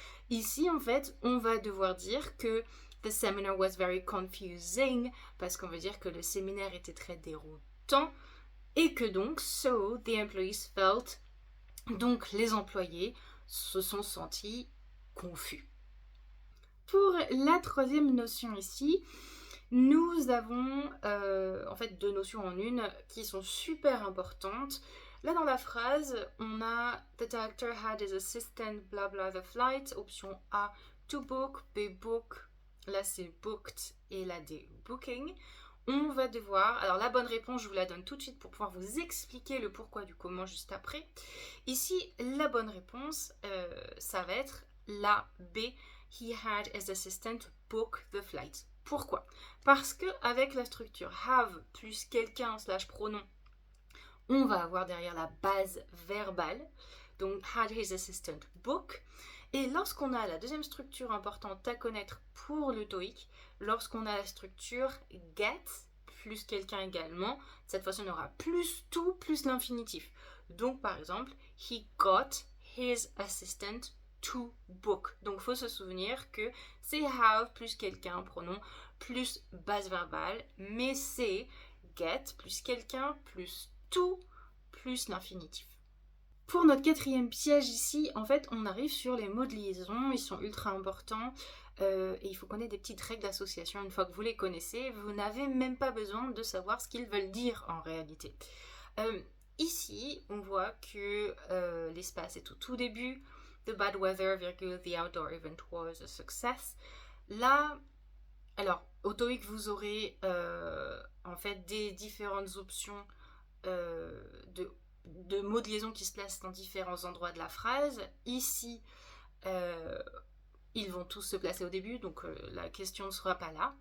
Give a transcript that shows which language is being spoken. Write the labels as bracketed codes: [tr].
[fr] Ici, en fait, on va devoir dire que [en] The seminar was very confusing, [fr] parce qu'on veut dire que le séminaire était très déroutant, et que donc, [en] so the employees felt, [fr] donc les employés se sont sentis confus. Pour la troisième notion ici, nous avons en fait deux notions en une qui sont super importantes. Là dans la phrase, on a [en] The director had his assistant blah blah the flight, [fr] option A, to book, B book, là c'est booked et là D booking. On va devoir, alors la bonne réponse je vous la donne tout de suite pour pouvoir vous expliquer le pourquoi du comment juste après. Ici la bonne réponse ça va être la B, [en] he had his assistant book the flight. [fr] Pourquoi ? Parce que avec la structure have plus quelqu'un / pronom, on va avoir derrière la base verbale, donc [en] had his assistant book. [fr] Et lorsqu'on a la deuxième structure importante à connaître pour le TOEIC, lorsqu'on a la structure get plus quelqu'un également, cette fois-ci on aura plus tout plus l'infinitif. Donc par exemple, [en] he got his assistant to book. [fr] Donc il faut se souvenir que c'est have plus quelqu'un, pronom, plus base verbale, mais c'est get plus quelqu'un plus to plus l'infinitif. Pour notre quatrième piège ici, en fait, on arrive sur les mots de liaison, ils sont ultra importants et il faut connaître des petites règles d'association. Une fois que vous les connaissez, vous n'avez même pas besoin de savoir ce qu'ils veulent dire en réalité. Ici, on voit que l'espace est au tout début. [en] The bad weather, the outdoor event was a success. [fr] Là, alors, au TOEIC, vous aurez en fait des différentes options de mots de liaison qui se placent dans différents endroits de la phrase. Ici, ils vont tous se placer au début, donc la question ne sera pas là.